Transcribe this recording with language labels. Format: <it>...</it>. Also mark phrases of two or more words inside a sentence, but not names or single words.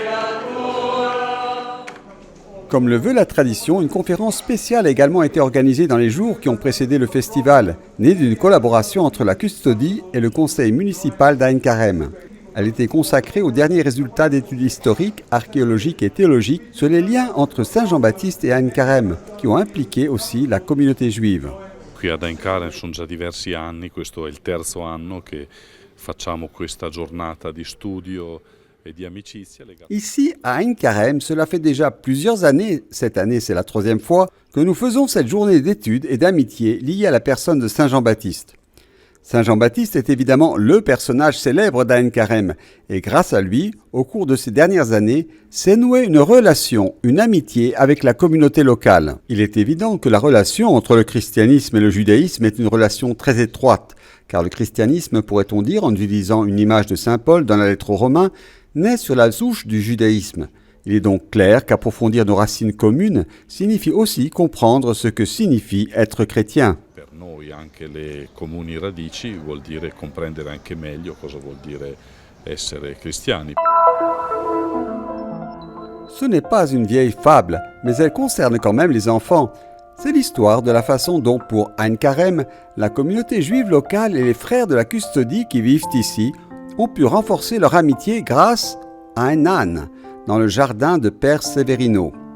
<fr>Comme le veut la tradition, une conférence spéciale a également été organisée dans les jours qui ont précédé le festival, née d'une collaboration entre la custodie et le conseil municipal d'Ein Karem. Elle était consacrée aux derniers résultats d'études historiques, archéologiques et théologiques sur les liens entre Saint Jean-Baptiste et Ein Karem, qui ont impliqué aussi la communauté juive.</fr> <it>Qui ad Ein Karem sono già diversi anni, questo è il terzo anno che facciamo questa giornata di studio.</it> <fr>Ici, à Ein Karem, cela fait déjà plusieurs années, cette année c'est la 3e fois, que nous faisons cette journée d'études et d'amitié liée à la personne de Saint Jean-Baptiste. Saint Jean-Baptiste est évidemment le personnage célèbre d'Ein Karem, et grâce à lui, au cours de ces dernières années, s'est nouée une relation, une amitié avec la communauté locale. Il est évident que la relation entre le christianisme et le judaïsme est une relation très étroite, car le christianisme, pourrait-on dire, en utilisant une image de Saint Paul dans la lettre aux Romains, naît sur la souche du judaïsme. Il est donc clair qu'approfondir nos racines communes signifie aussi comprendre ce que signifie être chrétien.</fr> <it>Per noi anche le comuni radici vuol dire comprendere anche meglio cosa vuol dire essere cristiani.</it> <fr>Ce n'est pas une vieille fable, mais elle concerne quand même les enfants. C'est l'histoire de la façon dont, pour Ein Karem, la communauté juive locale et les frères de la custodie qui vivent ici ont pu renforcer leur amitié grâce à un âne dans le jardin de Père Severino.</fr>